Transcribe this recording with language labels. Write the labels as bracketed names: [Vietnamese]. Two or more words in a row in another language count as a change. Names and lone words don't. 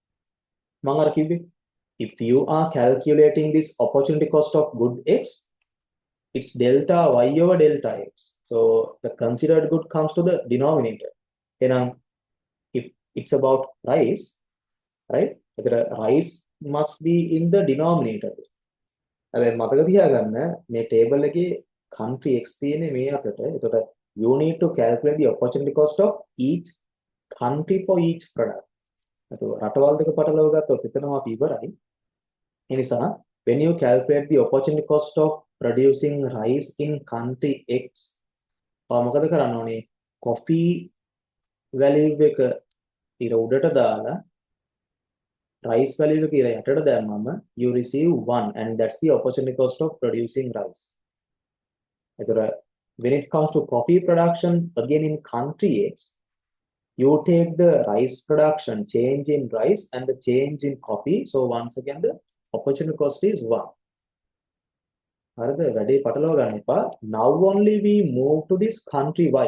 [English] If you are calculating this opportunity cost of good X, it's delta Y over delta X. So the considered good comes to the denominator. And if it's about rice, right? The rice must be in the denominator. [Sinhala] මතක තියාගන්න මේ table එකේ [English] country X [Sinhala] තියෙන්නේ මේ අතට. [English] එතකොට you need to calculate the opportunity cost of each country for each product. [Sinhala] රටවල් දෙක පටලව ගත්තොත් එතනම අපි ඉවරයි. [English] Enisa, when you calculate the opportunity cost of producing rice in country X, [Sinhala] මොකද කරන්න ඕනේ? [English] coffee value [Sinhala] එක ඊට උඩට දාලා [English] rice value [Sinhala] එක ඊට යටට දැම්මම [English] you receive 1 and that's the opportunity cost of producing rice. When it comes to coffee production again in country X, you take the rice production change in rice and the change in coffee. So once again the opportunity cost is 1. Now only we move to this country Y.